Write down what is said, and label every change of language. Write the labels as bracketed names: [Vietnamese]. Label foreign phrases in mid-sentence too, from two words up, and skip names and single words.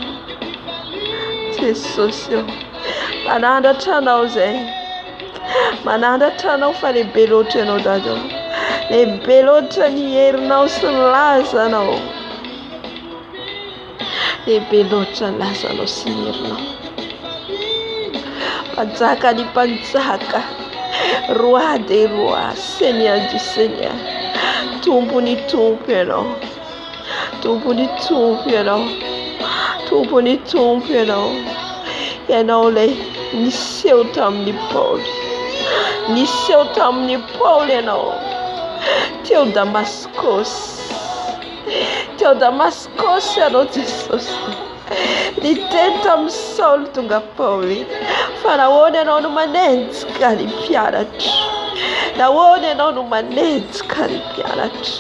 [Malagasy] Jesosy io, manandratra anao izay, manandratra anao fa lehibe loatra ianao dado, lehibe loatra ny herinao sy ny lazanao, lehibe loatra ny lazanao sy ny herinao. Mpanjaka ny mpanjaka, [French] roi des rois, seigneur du seigneur, [Malagasy] tompony tompo ianao, tompony tompo ianao, tompony tompo ianao. Ianao ilay niseho tamin'ny Paoly, niseho tamin'ny Paoly ianao, teo Damaskosy, teo Damaskosy ianao Jesosy, niteny tamin'ny Saoly tonga Paoly, fa nahoana ianao no manenjika ny mpianatra, nahoana ianao no manenjika ny mpianatra.